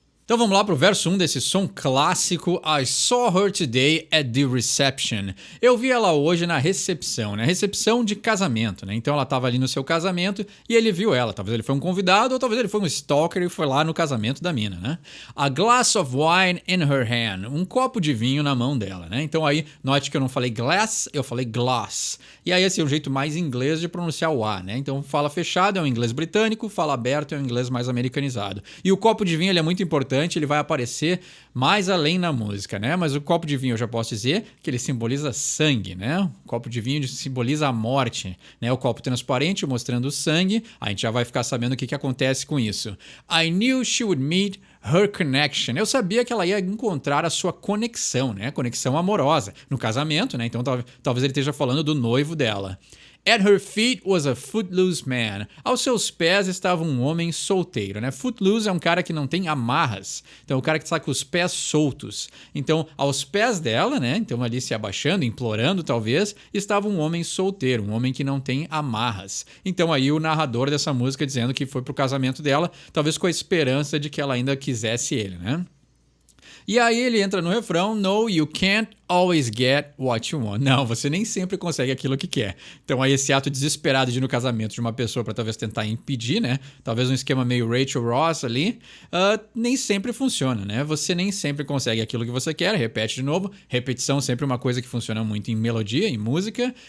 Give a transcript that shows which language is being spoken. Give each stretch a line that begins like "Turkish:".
Portuguese: Então vamos lá pro verso 1 desse som clássico,
English: I Saw Her Today at the Reception.
Portuguese: Eu vi ela hoje na recepção, né? Recepção de casamento, né? Então ela tava ali no seu casamento e ele viu ela. Talvez ele foi um convidado ou talvez ele foi um stalker e foi lá no casamento da mina, né?
English: A glass of wine in her hand.
Portuguese: Um copo de vinho na mão dela, né? Então aí, note que eu não falei glass, eu falei glass. E aí esse é o jeito mais inglês de pronunciar o A, né? Então fala fechado é um inglês britânico, fala aberto é um inglês mais americanizado. E o copo de vinho ele é muito importante, ele vai aparecer mais além na música, né? Mas o copo de vinho eu já posso dizer que ele simboliza sangue, né? O copo de vinho simboliza a morte, né? O copo transparente mostrando o sangue, a gente já vai ficar sabendo o que acontece com isso.
English: I knew she would meet her connection.
Portuguese: Eu sabia que ela ia encontrar a sua conexão, né? Conexão amorosa no casamento, né? Então talvez ele esteja falando do noivo dela.
English: At her feet was a footloose man.
Portuguese: Aos seus pés estava um homem solteiro, né? Footloose é um cara que não tem amarras. Então, o cara que está com os pés soltos. Então, aos pés dela, né? Então, ali se abaixando, implorando talvez, estava um homem solteiro, um homem que não tem amarras. Então, aí o narrador dessa música dizendo que foi pro casamento dela, talvez com a esperança de que ela ainda quisesse ele, né? E aí ele entra no refrão,
English: No, you can't always get what you want.
Portuguese: Não, você nem sempre consegue aquilo que quer. Então aí esse ato desesperado de ir no casamento de uma pessoa para talvez tentar impedir, né? Talvez um esquema meio Rachel Ross ali, nem sempre funciona, né? Você nem sempre consegue aquilo que você quer, repete de novo. Repetição sempre uma coisa que funciona muito em melodia, em música.